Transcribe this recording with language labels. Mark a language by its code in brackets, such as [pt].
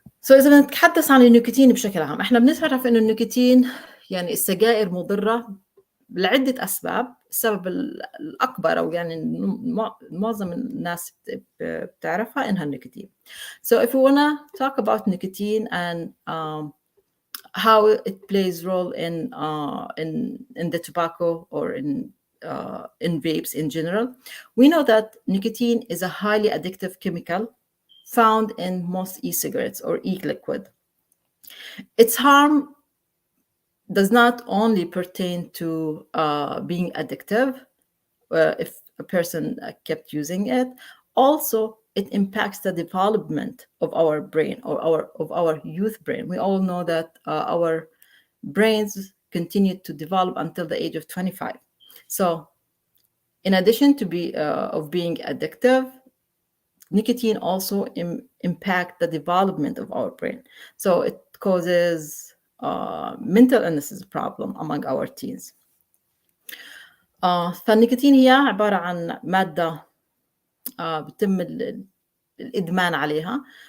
[ar] إذا بنتحدث عن النيكوتين بشكل عام، إحنا بنعرف إنه النيكوتين يعني السجائر مضرة لعدة أسباب. السبب الأكبر أو يعني معظم الناس بتعرفها إنها النيكوتين. [en] So if we want to talk about nicotine and how it plays role in the tobacco or in vapes in general, we know that nicotine is a highly addictive chemical found in most e-cigarettes or e-liquid. Its harm does not only pertain to being addictive if a person kept using it, also it impacts the development of our brain or of our youth brain. We all know that our brains continue to develop until the age of 25. So in addition to being addictive, nicotine also impact the development of our brain. So it causes mental illnesses problem among our teens. [ar] فالنيكوتين هي عبارة عن مادة بتم الإدمان عليها.